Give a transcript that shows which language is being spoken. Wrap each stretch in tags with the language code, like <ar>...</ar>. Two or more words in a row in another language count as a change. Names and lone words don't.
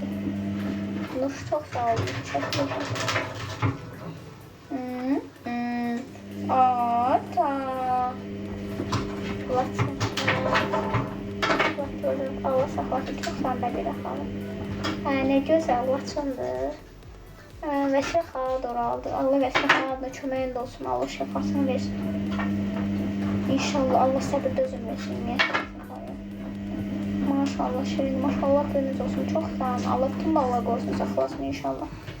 <tr>Nur çok sağ olun. Çok Ata. Allah saklasın. Çok sağ olun. Ne güzel Laçındır.</tr> <az>Vəsilə xala doraldı. Allah Vəsilə xala da köməyində olsun. Allah şəfasını versin. İnşallah Allah səbir dözüm versin. Maşallah şirin. Maşallah gününüz olsun. Çox sağ olun. Allah bütün ballar qoysun. Saxlasın inşallah.</az>